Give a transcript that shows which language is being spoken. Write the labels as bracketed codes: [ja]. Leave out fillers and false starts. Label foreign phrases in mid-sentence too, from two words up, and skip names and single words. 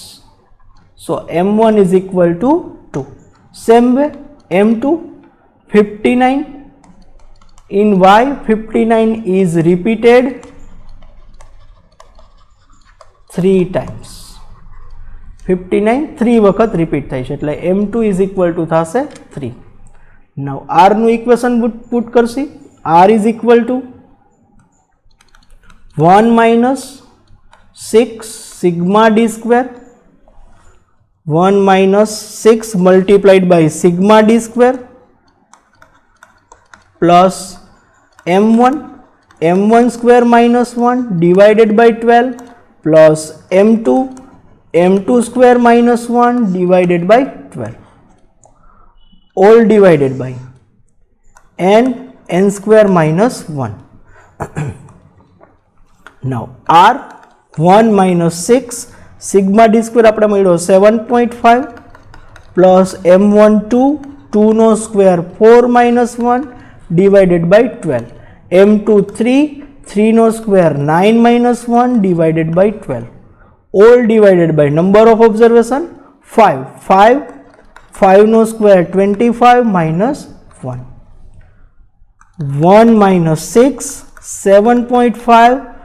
[en] So m1 is equal to 2. Same way m2, 59 in y, 59 is repeated 3 times. [gu] 59 3 વખત રિપીટ થાય છે એટલે m2 [en] is equal to [gu] થશે 3. Now r નું [en] equation put [gu] કરશી. [en] r is equal to 1 minus 6 sigma d square, 1 minus 6 multiplied by sigma d square plus m1 square minus 1 divided by 12 plus m2 square minus 1 divided by 12, all divided by n square minus 1. Now r 1 minus 6 sigma d square [gu] આપણે મળ્યો [en] 7.5 plus m1 2 no square 4 minus 1 divided by 12, m2 3 no square 9 minus 1 divided by 12, all divided by number of observation 5 no square 25 minus 1, 1 minus 6 7.5,